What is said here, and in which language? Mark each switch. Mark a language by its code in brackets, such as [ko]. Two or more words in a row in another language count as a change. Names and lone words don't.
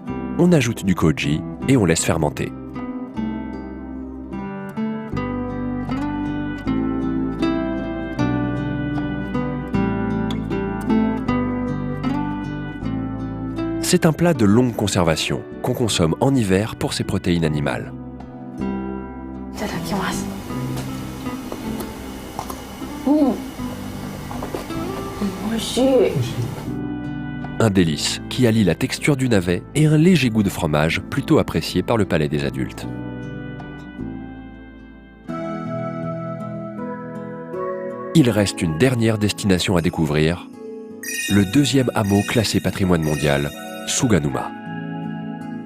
[fr] On ajoute du koji et on laisse fermenter. C'est un plat de longue conservation qu'on consomme en hiver pour ses protéines animales. [ja] いただきます。美味しい。 [fr] Un délice qui allie la texture du navet et un léger goût de fromage plutôt apprécié par le palais des adultes. Il reste une dernière destination à découvrir, le 2e hameau classé patrimoine mondial, Suganuma.